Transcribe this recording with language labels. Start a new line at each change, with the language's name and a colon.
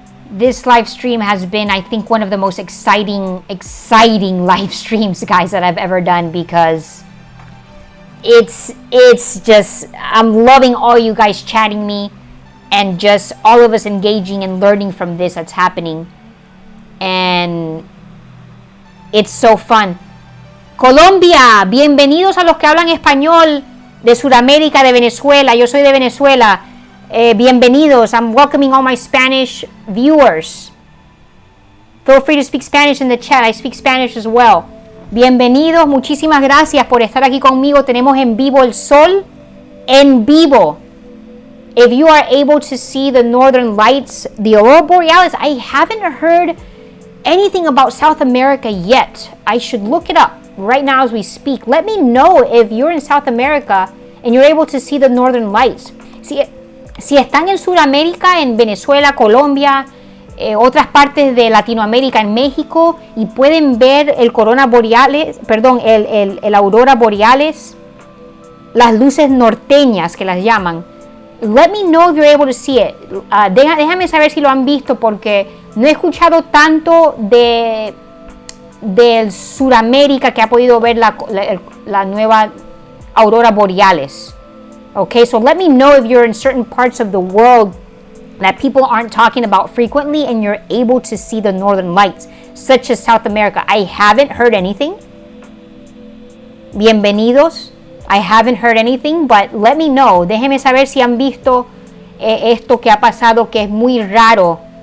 English: This live stream has been, I think, one of the most exciting live streams, guys, that I've ever done, because it's just, I'm loving all you guys chatting me and just all of us engaging and learning from this that's happening. And it's so fun.
Spanish: Colombia, bienvenidos a los que hablan español de Sudamérica, de Venezuela. Yo soy de Venezuela. Bienvenidos.
English: I'm welcoming all my Spanish viewers. Feel free to speak Spanish in the chat. I speak Spanish as well.
Spanish: Bienvenidos. Muchísimas gracias por estar aquí conmigo. Tenemos en vivo el sol. En vivo.
English: If you are able to see the northern lights, the Aurora Borealis, I haven't heard anything about South America yet. I should look it up right now as we speak. Let me know if you're in South America and you're able to see the northern lights.
Spanish: Si están en Sudamérica, en Venezuela, Colombia, otras partes de Latinoamérica, en México, y pueden ver el Corona Borealis, perdón, el Aurora Borealis, las luces norteñas que las llaman.
English: Let me know if you're able to see it.
Spanish: Déjame saber si lo han visto, porque no he escuchado tanto de Sudamérica que ha podido ver la nueva Aurora Borealis.
English: Okay, so let me know if you're in certain parts of the world that people aren't talking about frequently and you're able to see the northern lights, such as South America. I haven't heard anything.
Spanish: Bienvenidos.
English: I haven't heard anything, but let me know.
Spanish: Déjenme saber si han visto esto que ha pasado, que es muy raro.